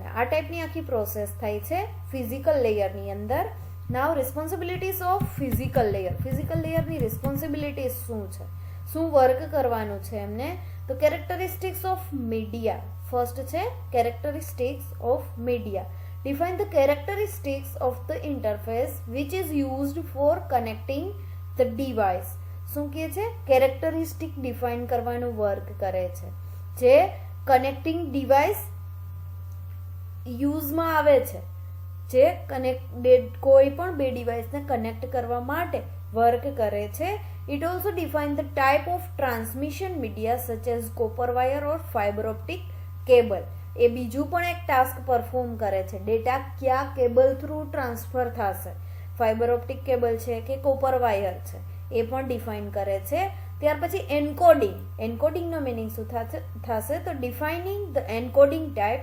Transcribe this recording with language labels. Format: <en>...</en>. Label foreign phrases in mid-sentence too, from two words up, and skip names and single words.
<gu>આ ટાઈપની આખી પ્રોસેસ થાય છે</gu> <en>physical layerની</en> <gu>અંદર.</gu> <en>Now responsibilities of physical layer. physical layerની responsibilities</en> <gu>શું છે, શું વર્ક કરવાનું છે એમને?</gu> <en>તો characteristics of media. First છે characteristics of media. Define the characteristics of the interface which is used for connecting the device.</en> <gu>શું કહે છે? કેરેક્ટરિસ્ટિક ડિફાઇન કરવાનું વર્ક કરે છે જે</gu> <en>connecting device</en> <gu>યુઝમાં આવે છે, જે કોઈ પણ બે ડિવાઇસને કનેક્ટ કરવા માટે વર્ક કરે છે.</gu> <en>It also define the type of transmission media such as copper wire or fiber optic cable.</en> <gu>એ બીજું પણ એક</gu> <en>task perform</en> <gu>કરે છે. ડેટા કયા કેબલ થ્રુ ટ્રાન્સફર થશે,</gu> <en>fiber optic cable</en> <gu>છે કે</gu> <en>copper wire</en> <gu>છે, એ પણ ડિફાઇન કરે છે. ત્યાર પછી એન્કોડિંગ. એન્કોડિંગનો મિનિંગ શું થશે?</gu> <en>તો defining the encoding type.</en>